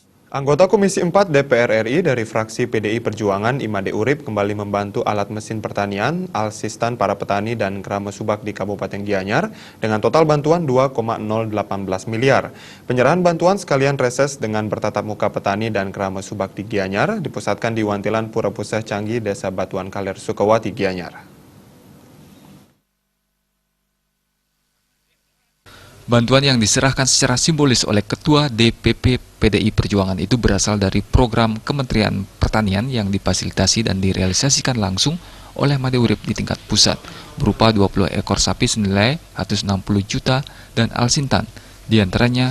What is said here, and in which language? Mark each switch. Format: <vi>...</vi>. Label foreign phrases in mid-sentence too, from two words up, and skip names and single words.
<id>Anggota Komisi 4 DPR RI dari fraksi PDI Perjuangan Imade Urip kembali membantu alat mesin pertanian, alsistan para petani dan Krama Subak di Kabupaten Gianyar dengan total bantuan 2,018 miliar. Penyerahan bantuan sekalian reses dengan bertatap muka petani dan Krama Subak di Gianyar dipusatkan di Wantilan Pura Puseh Canggih, Desa Batuan Kaler Sukawati, Gianyar. Bantuan yang diserahkan secara simbolis oleh Ketua DPP PDI Perjuangan itu berasal dari program Kementerian Pertanian yang difasilitasi dan direalisasikan langsung oleh Imade Urip di tingkat pusat, berupa 20 ekor sapi senilai 160 juta dan alsintan, diantaranya</id>